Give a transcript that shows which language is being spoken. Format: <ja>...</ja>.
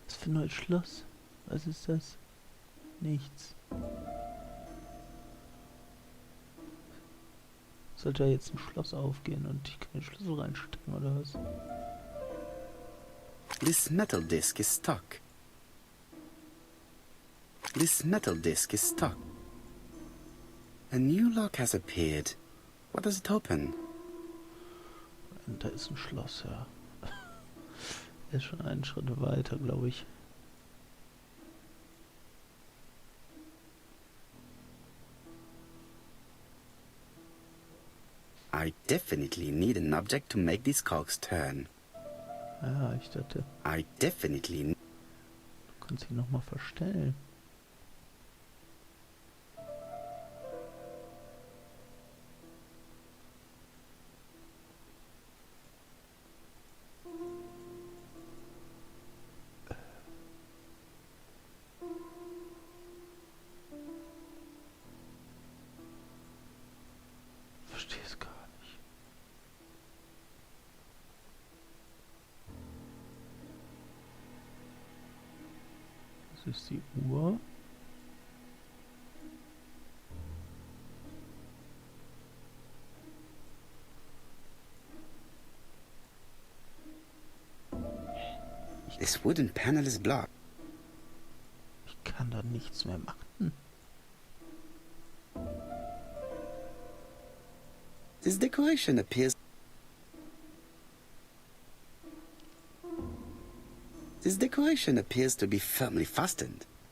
<de>ein neues Schloss. Was ist das? Nichts. Sollte da jetzt ein Schloss aufgehen und ich kann den Schlüssel reinstecken oder was?</de> <en>This metal disc is stuck. This metal disc is stuck. A new lock has appeared. What does it open?</en> <de>Und da ist ein Schloss, ja. Er ist schon einen Schritt weiter, glaube ich.</de> <en>I definitely need an object to make these cogs turn.</en> <de>Ja, ich dachte,</de> <en>I definitely...</en> <de>du kannst ihn nochmal verstellen. Verstehe es gar nicht. Das ist die Uhr.</de> <en>This wooden panel is blocked.</en> <de>Ich kann da nichts mehr machen.</de> <en>This decoration appears... This decoration appears to be firmly fastened.</en>